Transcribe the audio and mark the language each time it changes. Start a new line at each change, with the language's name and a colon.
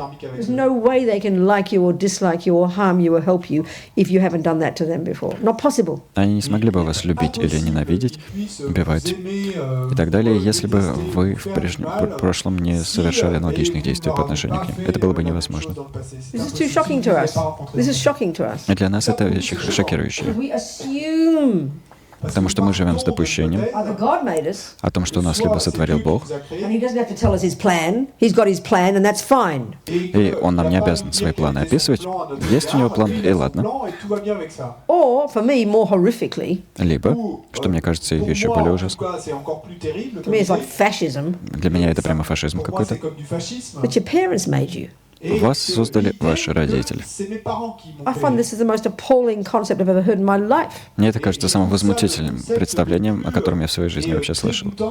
English: There's no way they can like you or dislike you or harm you or help you if you haven't done that to them before. Not possible.
Russian: Они не смогли бы вас любить или ненавидеть, убивать и так далее, если бы вы в прошлом не совершали аналогичных действий по отношению к ним. Это было бы невозможно.
English: This is too shocking to us. This is shocking to us.
Russian: И для нас это вещи шокирующие,
English: We assume
Russian: потому что мы живем с допущением
English: either God made us
Russian: о том, что нас либо сотворил Бог,
English: and He doesn't have to tell us His plan. He's got His plan and that's fine.
Russian: и Он нам не обязан свои планы описывать. Есть у Него план, и ладно.
English: Or, for me, more horrifically,
Russian: Либо, что мне кажется еще более ужасно,
English: to me it's like fascism,
Russian: для меня это прямо фашизм какой-то,
English: that your parents made you.
Russian: Вас создали ваши родители.
English: I find this is the most appalling concept I've ever heard in my life.
Russian: Мне это кажется самым возмутительным представлением, о котором я в своей жизни вообще слышал.